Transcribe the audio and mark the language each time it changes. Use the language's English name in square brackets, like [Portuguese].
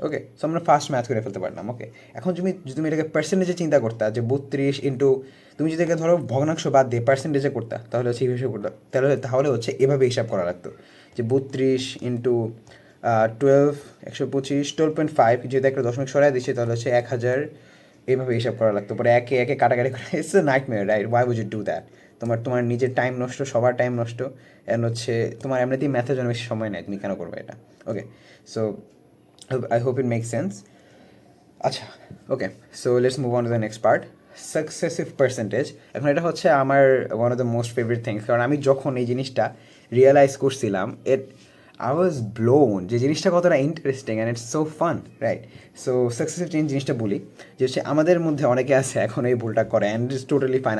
[Bangla] ওকে, so আমরা first math করে ফেলতে পারলাম। ওকে, এখন তুমি এটাকে পার্সেন্টেজে চিন্তা করতা যে 32 ইন্টু, তুমি যদি এটাকে ধরো ভগ্নাংশ বাদ দিয়ে পার্সেন্টেজে করতা তাহলে হচ্ছে হিসাব করতে, তাহলে হচ্ছে এভাবে হিসাব করা লাগতো যে 32 ইন্টু 12, 125, 12.5, যেহেতু একটা দশমিক সরাই দিচ্ছে তাহলে হচ্ছে 1000, এইভাবে হিসাব করা লাগতো। পরে একে একে কাটাকাটি করে, [English] It's a nightmare, right? Why would you do that? [Bangla] তোমার নিজের টাইম নষ্ট, সবার টাইম নষ্ট, অ্যান্ড হচ্ছে তোমার এমনিতেই ম্যাথের জন্য বেশি সময় নেই, তুমি কেন করবে এটা? [English] Okay, so I hope it makes sense. আচ্ছা, okay, so let's move on to the next part, successive percentage. [Bangla] এখন এটা হচ্ছে আমার [English] one of the most favourite things, [Bangla] কারণ আমি যখন এই জিনিসটা রিয়েলাইজ করছিলাম, [English] I was blown [Bangla] যে জিনিসটা কতটা interesting [English] And it's so fun, right? [Bangla] So successive change জিনিসটা বলি যে হচ্ছে আমাদের মধ্যে অনেকে আছে এখন এই ভুলটা করে, [English] And it's totally fine.